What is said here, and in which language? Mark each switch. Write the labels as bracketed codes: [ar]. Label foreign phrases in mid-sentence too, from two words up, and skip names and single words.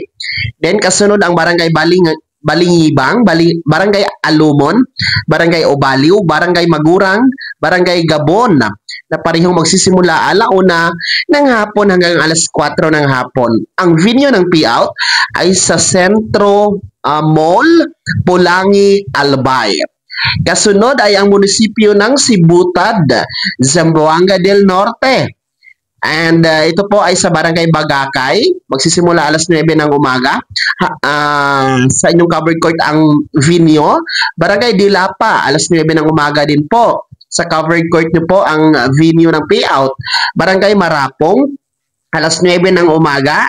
[tl] Then kasunod ang Barangay Balingibang, Barangay Alumon, Barangay Obaliw, Barangay Magurang, Barangay Gabon, na parehong magsisimula alauna ng hapon hanggang alas 4 ng hapon. Ang venue ng payout ay sa Sentro Mall, Pulangi, Albay. Kasunod ay ang munisipyo ng Sibutad, Zamboanga del Norte. And ito po ay sa Barangay Bagakay. Magsisimula alas 9 ng umaga. Sa inyong [en] covered court [tl] ang venue. Barangay Dilapa, alas 9 ng umaga din po. Sa [en] covered court [tl] nyo po ang venue ng payout. Barangay Marapong, alas 9 ng umaga.